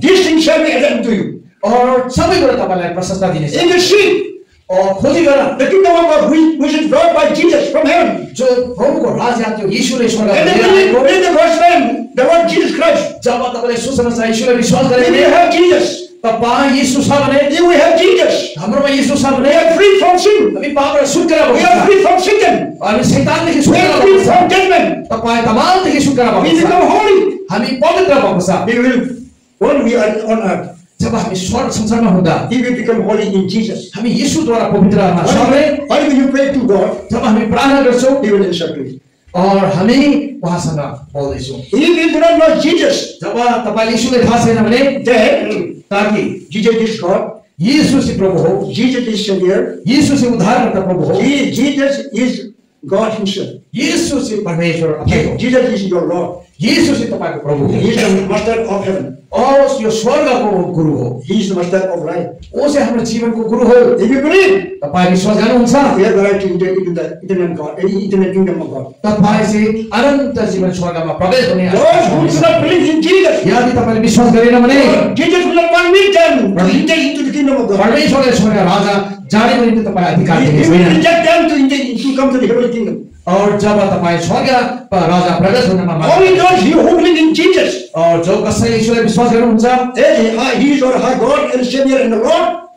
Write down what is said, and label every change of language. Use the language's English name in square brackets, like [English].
[English] these things shall be added to you. [Nepali] और सबै कुरा तपाईलाई प्रशस्ता दिनेछ [English] In the seed, [Nepali] और खोजी गर [English] the kingdom of God which is brought by Jesus from heaven. [Nepali] जो प्रभुको राज्य त्यो यीशुले स्वर्गबाट [English] And [Nepali] लिएर [English] then [Nepali] आएको [English] in the gospel, the Lord Jesus Christ, [Nepali] जब तपाईले सुसमाचार यीशुलाई विश्वास गरे [English] if we [Nepali] भने [English] have Jesus, [Nepali] तपाई यीशु छ भने [English] if we have Jesus, [Nepali] हाम्रोमा यीशु छ भने [English] are free from sin, [Nepali] हामी पापबाट छुटकारा [English] we [Nepali] भएको [English] are [Nepali] छ [English] free from Satan, [Nepali] हामी शैतानदेखि [English] we [Nepali] छुटकारा [English] are free [Nepali] भएको छ [English] from judgment, [Nepali] तपाई तमामदेखि छुटकारा [English] we [Nepali] भएको छ [English] become holy. [Nepali] हामी पवित्र भएको छ [English] We will, when we are on earth, [Nepali] जब हामी स्वर्ग संसारमा हुँदा [English] he will become holy in Jesus. [Nepali] हामी यीशुद्वारा पवित्र हुन सक्छौं [English] Why will you pray to God? [Nepali] जब हामी प्रार्थना गर्छौं [English] He will answer to you. [Nepali] और हामी उहाँसँग बोल्दैछौं [English] If you do not know Jesus, [Nepali] जब तपाईले यीशुलाई थाहा छैन भने [English] then [Nepali] ताकि [English] Jesus is God, [Nepali] यीशु चाहिँ प्रभु हो [English] Jesus is Savior, [Nepali] यीशु चाहिँ उद्धारकर्ता प्रभु हो [English] Jesus is God himself. [Nepali] यीशु चाहिँ परमेश्वर आफै हो [English] Jesus is your Lord. [Nepali] यीशु चाहिँ तपाईको प्रभु [English] He is [Nepali] हो [English] the master of heaven. [Nepali] और यो स्वर्गको गुरु हो [English] He is the master of life. [Nepali] ओ चाहिँ हाम्रो जीवनको गुरु हो [English] If you believe, [Nepali] तपाई विश्वास गर्नुहुन्छ [English] we have the right to enter into the eternal kingdom of God. [Nepali] तपाई चाहिँ अनन्त जीवन स्वर्गमा प्रवेश हुने [English] Those who do not believe in Jesus, [Nepali] यदि तपाईले विश्वास गरेन भने [English] Jesus will not permit them to enter into the kingdom of God. [Nepali] परमेश्वरले स्वर्ग राजा जानेको निम्ति तपाईलाई अधिकार [English] He [Nepali] दिएको [English] will [Nepali] छैन [English] reject them to come to the heavenly kingdom. [Nepali] और जब तपाईं स्वर्ग राजा प्रवेश हुनमा [English] Only those who believe in Jesus, [Nepali] और जो कसैले ईश्वरलाई विश्वास गर्नुहुन्छ [English] he is or her God and Savior and the Lord,